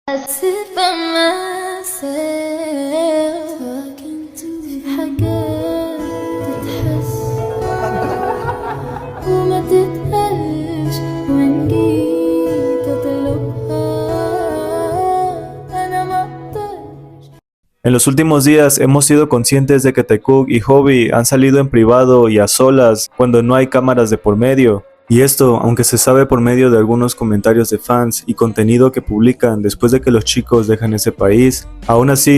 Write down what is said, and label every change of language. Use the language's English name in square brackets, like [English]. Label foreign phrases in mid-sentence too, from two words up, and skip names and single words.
[English] sit by myself talking to [Arabic] حاجات تتحس وما تتقالش وإن جيت أطلبها أنا مقدرش. [Spanish] En los últimos días hemos sido conscientes de que Taekook y Hobi han salido en privado y a solas cuando no hay cámaras de por medio. Y esto, aunque se sabe por medio de algunos comentarios de fans y contenido que publican después de que los chicos dejan ese país, aún así